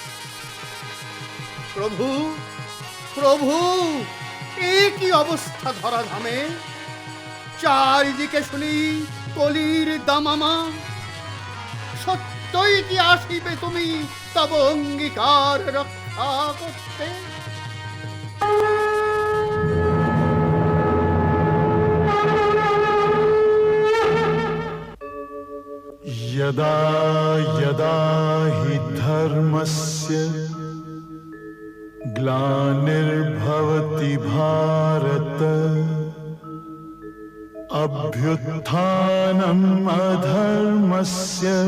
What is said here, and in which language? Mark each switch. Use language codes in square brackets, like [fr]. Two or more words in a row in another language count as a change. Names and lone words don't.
[bn] প্রভু প্রভু, এ কি অবস্থা ধরাধামে! চারিদিকে শুনি কলির দামামা। সত্যই কি আসিবে তুমি তব অঙ্গীকার রক্ষা করতে? [sa] यदा यदा हि धर्मस्य ग्लानिर्भवति भारत अभ्युत्थानम् अधर्मस्य